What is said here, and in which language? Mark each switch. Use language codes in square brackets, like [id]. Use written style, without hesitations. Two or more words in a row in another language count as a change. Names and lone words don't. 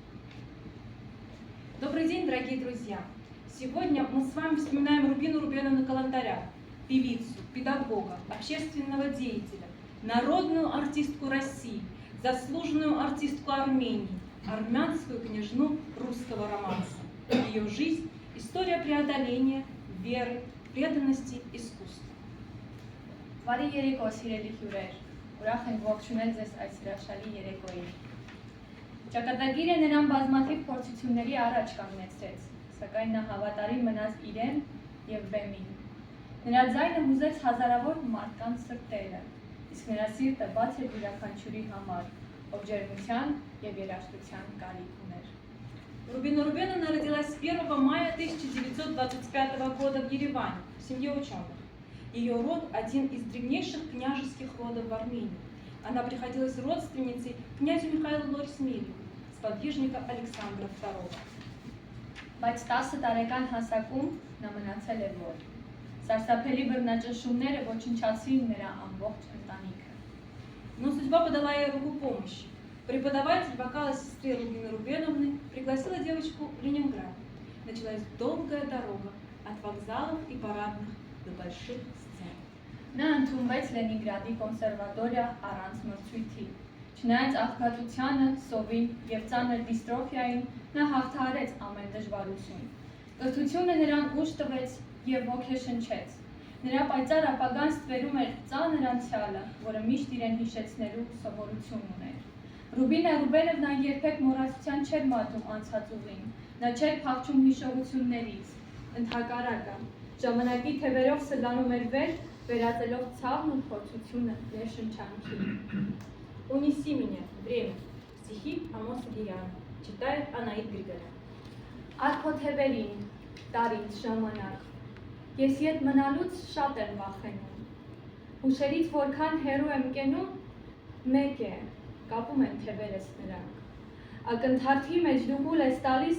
[ru] Добрый день, дорогие друзья! Сегодня мы с вами вспоминаем Рубину Рубеновну Калантарян, певицу, педагога, общественного деятеля, народную артистку России, заслуженную артистку Армении, армянскую княжну русского романса. Ее жизнь – история преодоления, веры, преданности, искусства. [hy] Բարի երեկո, սիրելի հյուրեր, ուրախ ենք ողջունել ձեզ այս հրաշալի երեկոյին։ Ճակատագիրը նրան բազմաթիվ փորձությունների առաջ կանգնեցրեց, սակայն նա հավատարիմ մնաց իրեն և բեմին։ Նրա ձայնը հուզեց հազարավոր մարդկանց սրտերը, իսկ նրա սիրտը բաց էր յուրաքանչյուրի համար, ով ջերմության և երաժշտության կարիք ուներ։ [ru] Рубина Рубеновна родилась 1 мая 1925 года в Ереване, в семье ученых. Ее род – один из древнейших княжеских родов в Армении. Она приходилась родственницей князю Михаилу Лорисмелю, сподвижника Александра II. [hy] Բայց 10 տարեկան հասակում նա մնացել էր որ։ Սարսափելի բռնաճնշումները ոչնչացրին նրա ամբողջ ընտանիքը։ [ru] Но судьба подала ей руку помощи. Преподаватель вокала сестры Рубины Рубеновны пригласила девочку в Ленинград. Началась долгая дорога от вокзалов и парадных до больших сцен. [hy] Նա ընդունվեց Լենինգրադի կոնսերվատորիա առանց մրցույթի։ Չնայած աղքատությանը, սովին և ծանր դիստրոֆիային, նա հաղթահարեց ամեն դժվարություն։ Կրթությունը նրան ուժ տվեց և ոգեշնչեց։ Նրա պայծառ ապագան ստվերում էր ծանր անցյալը, որը միշտ իրեն հիշեցնելու սովորություն ուներ։ Ռուբինա Ռուբենովնան երբեք մոռացության չէր մատում անցած ուղին, նա չէր փախչում հիշողություններից, ընդհակառակը, ժամանակի թևերով սլանում էր վեր, վերածելով ցավն ու փորձությունը ներշնչանքի։ [ru] «Унеси меня, время» стихи Амоса Гияна, читает Анаит Григорян. [hy] Արքոթևերին, տար ինձ ժամանակ, ես ետ մնալուց շատ եմ վախենում, հուշերից որքան հեռու եմ կենում, մեկ է, կապում են թևերս նրանք, ակնթարթի մեջ դու հուլ ես տալիս